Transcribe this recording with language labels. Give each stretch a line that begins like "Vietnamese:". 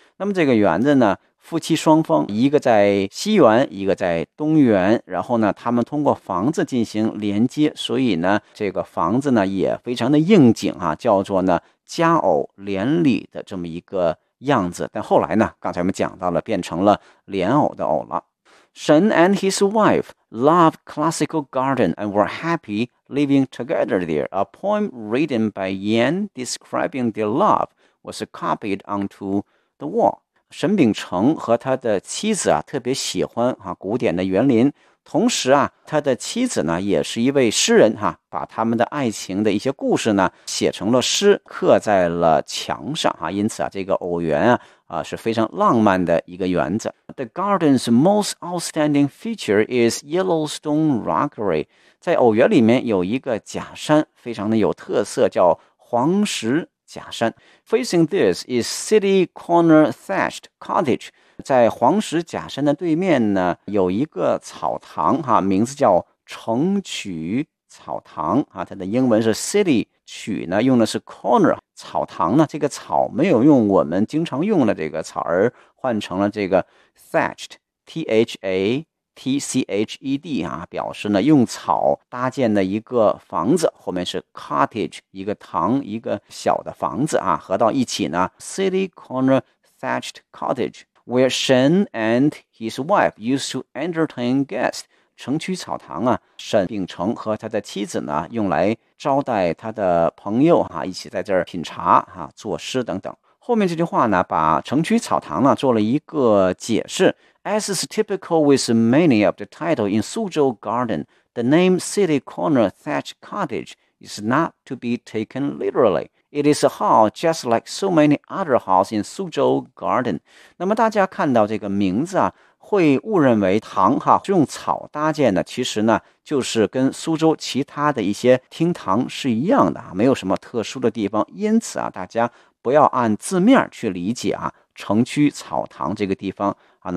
Chinese: 那么这个园子呢，夫妻双方，一个在西园，一个在东园，然后呢，他们通过房子进行连接，所以呢，这个房子呢也非常的应景啊，叫做呢家偶连理的这么一个样子。但后来呢，刚才我们讲到了，变成了莲藕的藕了。
English: Shen and his wife loved classical garden and were happy living together there. A poem written by Yan describing their love was copied onto the wall.
Chinese: 沈秉承和他的妻子啊特别喜欢啊古典的园林，同时啊他的妻子呢也是一位诗人哈、啊、把他们的爱情的一些故事呢写成了诗刻在了墙上啊，因此啊这个偶园啊是非常浪漫的一个园子。
English: The garden's most outstanding feature is Yellowstone Rockery.
Chinese: 在偶园里面有一个假山，非常的有特色，叫黄石假山。
English: Facing this is City Corner Thatched Cottage.
Chinese: 在黄石假山的对面呢，有一个草堂，哈，名字叫城曲草堂，啊，它的英文是 City。曲呢用的是 corner 草堂呢，这个草没有用我们经常用的这个草，而换成了这个 thatched T-H-A-T-C-H-E-D 啊，表示呢用草搭建的一个房子，后面是 cottage 一个堂一个小的房子啊，合到一起呢
English: city corner thatched cottage where Shen and his wife used to entertain guests。
Chinese: 城区草堂啊，沈秉承和他的妻子呢用来招待他的朋友啊，一起在这儿品茶啊，作诗等等。后面这句话呢，把城区草堂呢做了一个解释。
English: As is typical with many of the title in Suzhou Garden, the name City Corner Thatch Cottage is not to be taken literally. It is a hall just like so many other halls in Suzhou Garden.
Chinese: 那么大家看到这个名字啊，会误认为堂哈是用草搭建的，其实呢就是跟苏州其他的一些厅堂是一样的，没有什么特殊的地方。因此啊，大家不要按字面去理解啊，城区草堂这个地方啊。